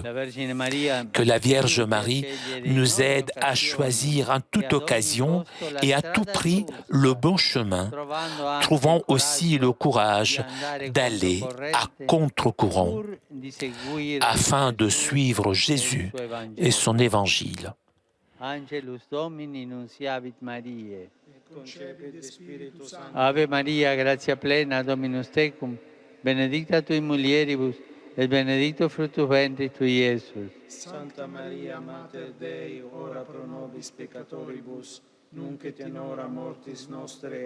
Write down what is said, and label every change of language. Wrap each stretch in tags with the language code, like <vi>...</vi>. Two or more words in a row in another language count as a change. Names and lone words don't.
<fr>Que la Vierge Marie nous aide à choisir en toute occasion et à tout prix le bon chemin, trouvant aussi le courage d'aller à contre-courant afin de suivre Jésus et son évangile.</fr> <la>Angelus Domini nunciavit Mariae. Ave Maria, gratia plena, Dominus tecum, benedicta tui mulieribus, et benedictus fructus ventris tui, Iesus. Santa Maria, Mater Dei, ora pro nobis peccatoribus, nunc et in hora mortis nostre.</la>